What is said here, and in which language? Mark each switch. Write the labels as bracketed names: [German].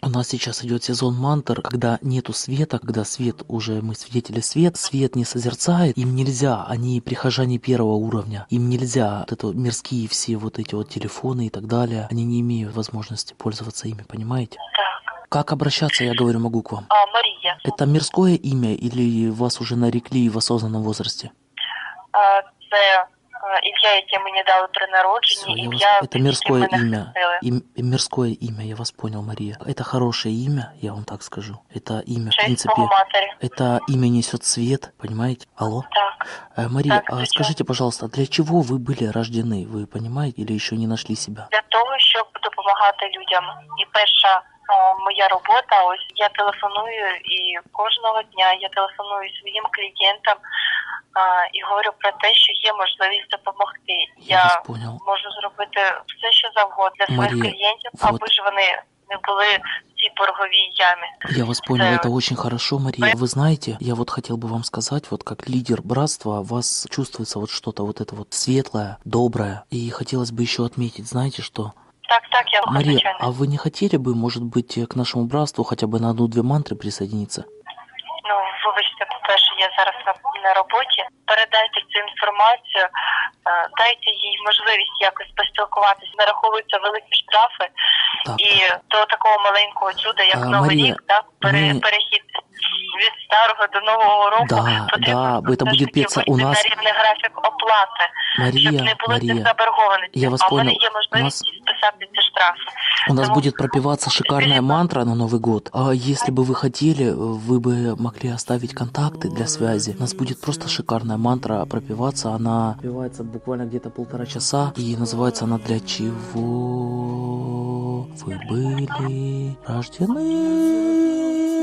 [Russian] У нас сейчас идет сезон мантр, когда нету света, когда свет уже, мы свидетели свет, свет не созерцает, им нельзя, они прихожане первого уровня, им нельзя, вот это вот мирские все вот эти вот телефоны и так далее, они не имеют возможности пользоваться ими, понимаете? Так. Как обращаться, я говорю, могу к вам? Мария. Это мирское имя или вас уже нарекли в осознанном возрасте? [Ukrainian] Имя, яке мені дали при народженні, [Russian] имя, это мирское имя. Мирское имя, я вас понял, Мария. Это хорошее имя, я вам так скажу. Это имя, честь в принципе. Матери. Это имя несет свет, понимаете? Алло? Так. Мария, так, скажите, пожалуйста, для чего вы были рождены? Вы понимаете, или еще не нашли себя? Для того, чтобы допомагати людям. [Ukrainian] И перша моя робота, ось я телефоную і кожного дня я телефоную своїм клієнтам. І говорю про те, що є можливість допомогти. [Russian] Я вас понял. [Ukrainian] Можу зробити все, що завгодно для [Russian] Мария, [Ukrainian] своїх клієнтів, [Russian] вот. [Ukrainian] Аби ж вони не були в цій борговій ямі. [Russian] Я вас понял, [Ukrainian] це дуже хорошо, Марія. Ви знаєте, я от хотів би вам сказати, от як лідер братства, у вас чувствується от щось вот це вот світле, добре. І хотілося б ще відмітити, знаєте, що... Так, я вам Марія, а ви не хотіли б, може бути, к нашому братству хоча б на 1-2 мантри присоединитися? Ну, вибачте, по-перше, я зараз на роботі. Передайте цю інформацію, дайте їй можливість якось поспілкуватися. Нараховуються великі штрафи так. І до такого маленького чуда, як Новий Марія, рік, так, перехід. Від старого до нового року. [Russian] Да, да, это будет петься у нас. [Ukrainian] Рівний графік оплати. Марія, щоб не було Марія, заборгованості. [Russian] Я вас понял. [Ukrainian] Є можливість списати ці штрафи. [Russian] У нас будет пропеваться шикарная мантра на Новый год. А если бы вы хотели, вы бы могли оставить контакты для связи. У нас будет просто шикарная мантра пропеваться. Она пропевается буквально где-то 1.5 часа. И называется она «Для чего вы были рождены?»